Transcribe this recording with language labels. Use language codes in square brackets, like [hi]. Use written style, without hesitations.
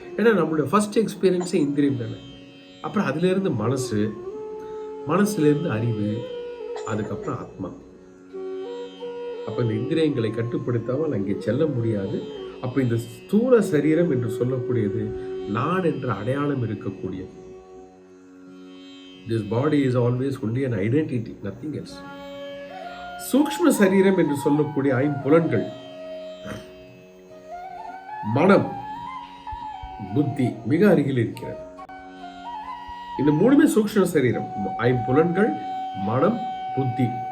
[ta] ஏன்னா நம்மளுடைய ஃபர்ஸ்ட் எக்ஸ்பீரியன்ஸே இந்திரியம் தானே. அப்புறம் அதுல இருந்து மனசு, மனசுல இருந்து அறிவு, அதுக்கப்புறம் ஆத்மா. அப்ப இந்த இந்திரியங்களை கட்டுப்படுத்தாமல் அங்கே செல்ல முடியாது. அப்ப இந்த ஸ்தூல சரீரம் என்று சொல்லக்கூடியது நான் என்ற அடையாளம் இருக்கக்கூடியது. [en] This body is always only an identity, nothing else. [ta] சூக்ஷ்ம சரீரம் என்று சொல்லக்கூடிய 5 புலன்கள், மனம், புத்தி மிக அருகில் இருக்கிறது. இந்த 3மே சூக்ஷ்ம சரீரம். 5 புலன்கள், மனம், புத்தி.